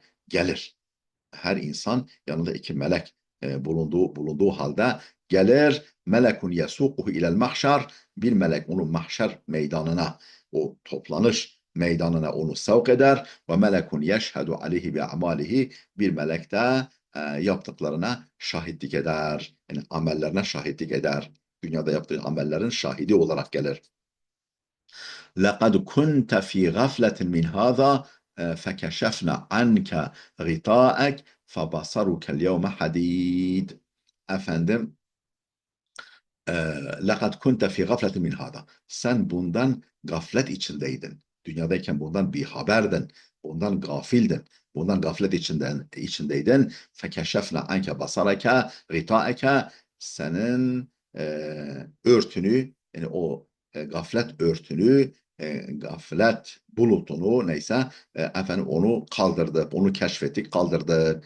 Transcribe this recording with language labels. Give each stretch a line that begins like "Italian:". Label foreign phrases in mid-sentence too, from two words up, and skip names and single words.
Turkish: Her insan yanında iki melek bulunduğu halde gelir
Arabic: ملك يسوقه إلى المحشر,
Turkish: bir melek onu mahşer meydanına, o toplanış meydanına onu sevk eder ve
Arabic: ملك يشهد عليه بأعماله,
Turkish: bir melek de yaptıklarına şahitlik eder. Yani amellerine şahitlik eder. Dünyada yaptığı amellerin şahidi olarak gelir.
Arabic: لقد كنت في غفلة من هذا فكشفنا عنك غطاءك فبصرك اليوم حديد. Efendim, لقد كنت في غفلة من هذا.
Turkish: Sen bundan gaflet içindeydin. Dünyadayken bundan bir haberdin. Bundan gafildin. Bundan gaflet içindeydin.
Arabic: فكشفنا عنك بصرك غطاءك,
Turkish: senin örtünü, yani o gaflet örtünü, gaflet bulutunu, neyse, efendim onu kaldırdık, onu keşfettik, kaldırdık.